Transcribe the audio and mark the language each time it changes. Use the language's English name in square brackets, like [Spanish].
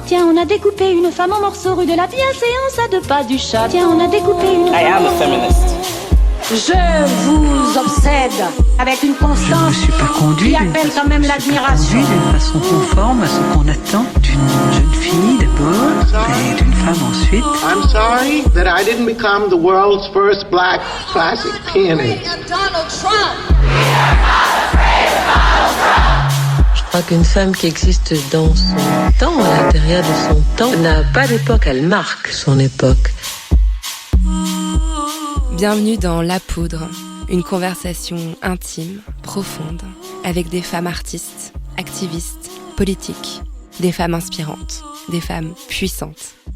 [French] Tiens, on a découpé une femme en morceaux rue de la bienséance à 2 pas du chat. Tiens, on a découpé une [English] I am a feminist. [French] Je vous obsède avec une constance Je ne me suis pas conduit qui appelle quand même l'admiration. d'une façon conforme à ce qu'on attend d'une jeune fille d'abord et d'une femme ensuite. [English] I'm sorry that I didn't become the world's first black classic pianist. Donald Trump. [French] Je crois qu'une femme qui existe dans son temps, à l'intérieur de son temps, n'a pas d'époque, elle marque son époque. Bienvenue dans La Poudre, une conversation intime, profonde, avec des femmes artistes, activistes, politiques, des femmes inspirantes, des femmes puissantes.